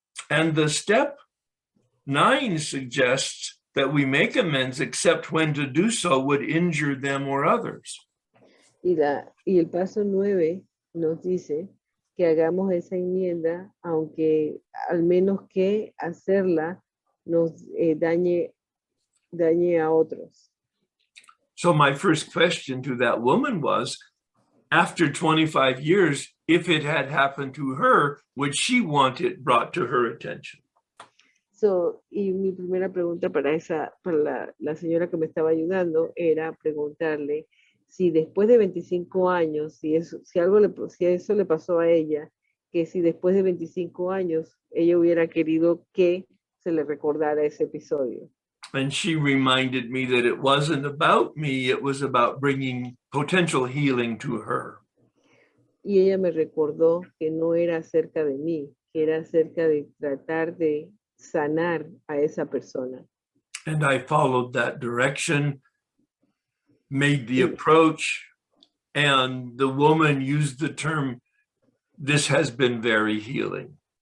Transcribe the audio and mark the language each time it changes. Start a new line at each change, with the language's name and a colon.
English: And the step 9 suggests that we make amends except when to do so would injure them or others.
Spanish: Y el paso 9 nos dice que hagamos esa enmienda, aunque al menos que hacerla nos dañe a otros.
English: So my first question to that woman was, after 25 years, if it had happened to her, would she want it brought to her attention?
Spanish: Y mi primera pregunta para la señora que me estaba ayudando era preguntarle si después de 25 años, si eso le pasó a ella, que si después de 25 años ella hubiera querido que se le recordara ese episodio.
English: And she reminded me that it wasn't about me, it was about bringing potential healing to her.
Spanish: Y ella me recordó que no era acerca de mí, que era acerca de tratar de sanar a esa persona.
English: And I followed that direction, made the approach, and the woman used the term, "This has been very healing."